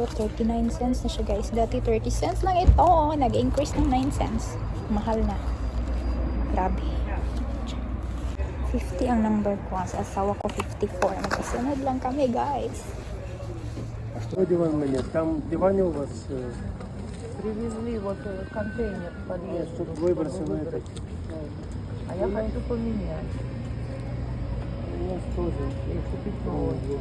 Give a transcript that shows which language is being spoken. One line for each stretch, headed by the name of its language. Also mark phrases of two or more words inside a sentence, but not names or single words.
Filipino: 39 cents na siya guys. Dati 30 cents lang ito. Nag-increase ng 9 cents. Mahal na. Grabe. 50 ang number ko. Sa asawa ko 54. Magkasunod lang kami guys.
Russian: А что диван у меня? Там в диване у вас Привезли вот контейнер в подъезд. тут выбросено это. А я хочу поменять. У нас тоже. И купить новый.